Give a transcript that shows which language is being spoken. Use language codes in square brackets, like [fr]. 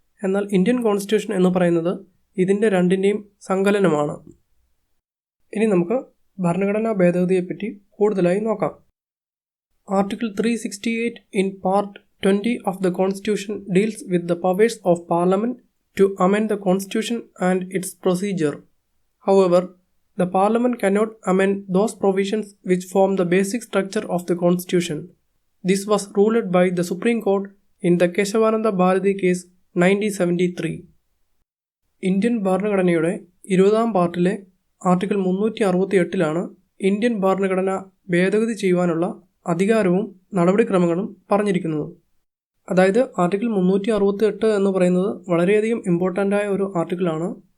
[ml] എന്നാൽ Indian constitution എന്ന് പറയുന്നത് ഇതിൻ്റെ രണ്ടിൻ്റെയും സങ്കലനമാണ്. ഇനി നമുക്ക് ഭരണഘടനാ ഭേദഗതിയെപ്പറ്റി കൂടുതലായി നോക്കാം. [en] Article 368 in part 20 of the Constitution deals with the powers of Parliament to amend the Constitution and its procedure. However, the Parliament cannot amend those provisions which form the basic structure of the Constitution. This was ruled by the Supreme Court in the Keshavananda Bharati case 1973. [ml] Indian ഭരണഘടനയുടെ 20-ാം പാർട്ടിലെ article 368 Indian ഭരണഘടന ഭേദഗതി ചെയ്യുവാനുള്ള അധികാരവും നടപടിക്രമങ്ങളും പറഞ്ഞിരിക്കുന്നത്. അതായത് article 368 എന്ന് പറയുന്നത് വളരെയധികം ഇമ്പോർട്ടൻ്റായ ഒരു ആർട്ടിക്കിളാണ്.